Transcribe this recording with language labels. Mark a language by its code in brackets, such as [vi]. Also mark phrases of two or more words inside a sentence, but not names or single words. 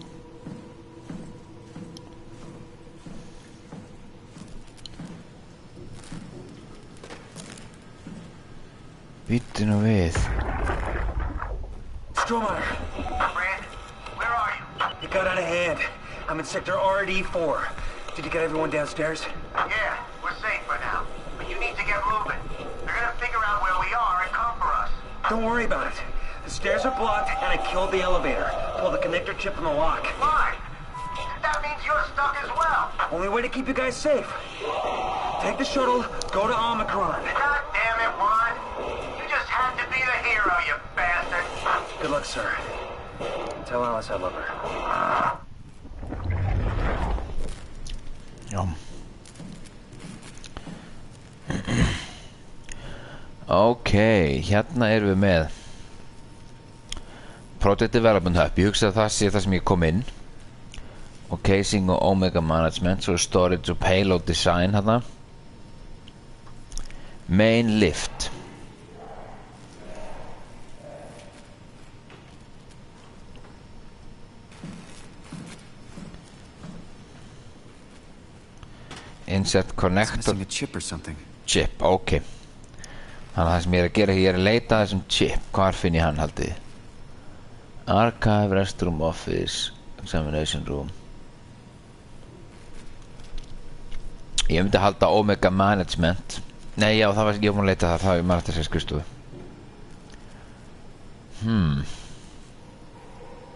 [is] Bíddu nú við. Strohmeyer. [en] Brand, where are you? It got out of hand. I'm in sector RD4. Did you get everyone downstairs? Yeah, we're safe for now. But you need to get moving. They're gonna figure out where we are and come for us. Don't worry about it. The stairs are blocked and I killed the elevator. Pull the connector chip from the lock. Fine. That means you're stuck as well. Only way to keep you guys safe. Take the shuttle, go to Omicron. God damn it, Juan. You just had to be the hero, you bastard. Good luck, sir. Tell Alice I love her. [is] Já. Ok, hérna erum við með [en] Project Development Hub. [is] Ég hugsa að það sé það sem ég kom inn. Og Casing og Omega Management, svo Storage og Payload Design hérna. [en] Main Lift. Insert connector. It's missing a chip or something. Chip, ok. [is] Þannig að það sem ég er að gera, ég er að leita að þessum chip. Hvar finn ég hann haldið? [en] Archive, Restroom, Office, Examination Room. [is] Ég myndi halda Omega Management. Nei, já, það var ég múin að leita það var eftir sér skrifstofu.